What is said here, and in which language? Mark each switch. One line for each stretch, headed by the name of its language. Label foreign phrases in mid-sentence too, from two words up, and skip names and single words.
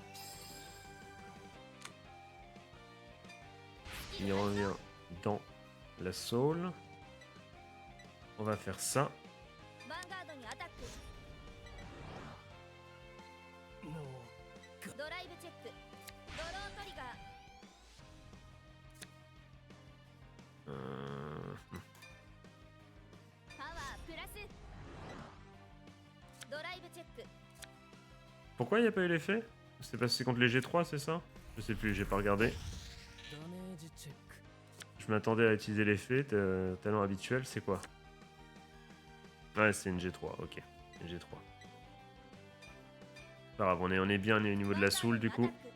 French: Il revient dans la soul. On va faire ça.
Japanese: ヴァンガードにアタック。ドライブチェック。ドロートリガー。 パワープラス。ドライブチェック。
French: Pourquoi il n'y a pas eu l'effet? C'est passé contre les G3, c'est ça? Je sais plus, j'ai pas regardé. Je m'attendais à utiliser l'effet, talent habituel, c'est quoi? Ouais, c'est une G3, ok. Une G3. Pas grave, on est bien au niveau de la soul du coup.